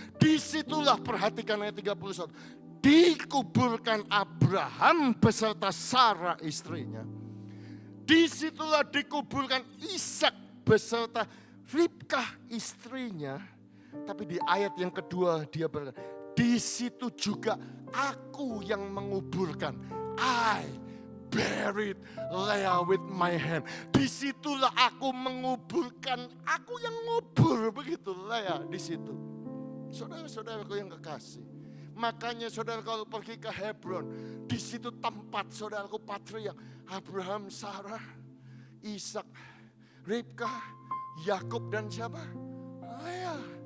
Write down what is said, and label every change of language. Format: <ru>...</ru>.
<id>Disitulah perhatikan ayat 31. Dikuburkan Abraham beserta Sarah istrinya. Disitulah dikuburkan Ishak beserta Ribkah istrinya. Tapi di ayat yang kedua dia berkata, di situ juga aku yang menguburkan.</id> <en>I buried Leah with my hand.</en> <id>Disitulah aku menguburkan. Aku yang ngubur begitu Leah di situ. Saudara-saudaraku yang kekasih. Makanya saudara kalau pergi ke Hebron. Di situ tempat saudaraku patriark. Abraham, Sarah, Ishak, Ribkah, Yakub dan siapa? Leah.</id>